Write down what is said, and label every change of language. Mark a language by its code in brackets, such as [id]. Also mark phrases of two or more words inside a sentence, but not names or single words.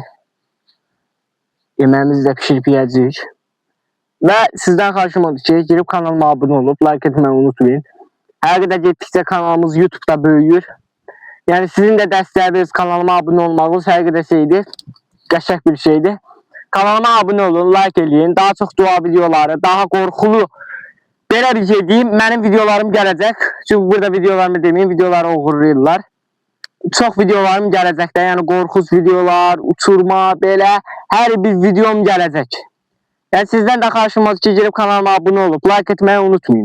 [tr] Yemeğimizi de pişirip yiyeceğiz. Ve sizden xahişim oldu ki girip kanalıma abone olup like etmeyi unutmayın. Her kadar gittikçe kanalımız YouTube'da büyüyor. Yani sizin de dəstəyiniz kanalıma abone olmağınız her kadar şeydi. [az] Qəşəng bir şeydi. Kanalıma abone olun, like eləyin. Daha çok dua videoları, daha qorxulu belə bir şey deyim. Mənim videolarım gələcək. Çünkü burada videolarımı demeyeyim, videoları uğurlayırlar. Çok videolarım gələcək də. Yəni qorxuz videolar, uçurma, belə hər bir videom gələcək. [tr] Yani sizden de xahişim olsun ki girip kanalıma abone olup like etmeyi unutmayın.